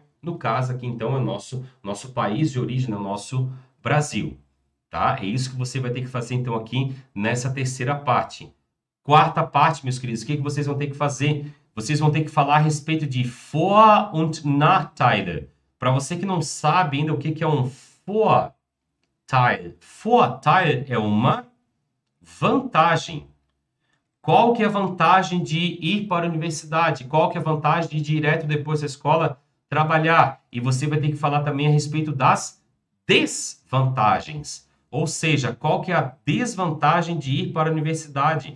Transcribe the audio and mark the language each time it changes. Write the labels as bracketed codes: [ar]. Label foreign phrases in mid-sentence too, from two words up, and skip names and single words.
[pt] No caso aqui, então, é o nosso país de origem, o nosso Brasil, tá? É isso que você vai ter que fazer, então, aqui nessa terceira parte. Quarta parte, meus queridos, o que vocês vão ter que fazer? Vocês vão ter que falar a respeito de [de] Vor- und Nachteile. [pt] Para você que não sabe ainda o que é um Vorteil. Vorteil é uma vantagem. Qual que é a vantagem de ir para a universidade? Qual que é a vantagem de ir direto depois da escola trabalhar? E você vai ter que falar também a respeito das desvantagens. Ou seja, qual que é a desvantagem de ir para a universidade?